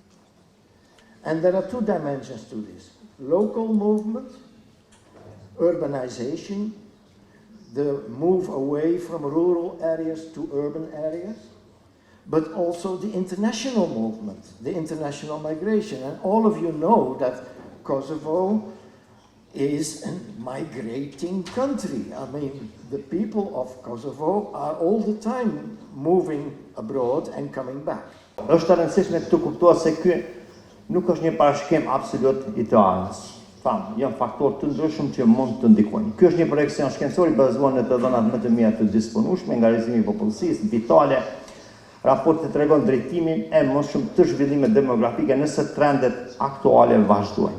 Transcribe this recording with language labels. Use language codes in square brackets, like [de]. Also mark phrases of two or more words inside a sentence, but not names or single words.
[en] And there are two dimensions to this. Local movement, urbanization, the move away from rural areas to urban areas, but also the international movement, the international migration. And all of you know that Kosovo is a migrating country. I mean, the people of Kosovo are all the time moving abroad and coming back. [sq] Është e rëndësishme të kuptohet se ky nuk është një parashikim absolut i të anës. Janë faktorë të ndryshëm që mund të ndikojnë. Ky është një projekcion shkencor i bazuar në të dhënat më të mira të disponueshme nga rrezimi i popullsisë vitale. Raporti tregon drejtimin e mosshëm të zhvillimit demografike nëse trendet aktuale vazhdojnë.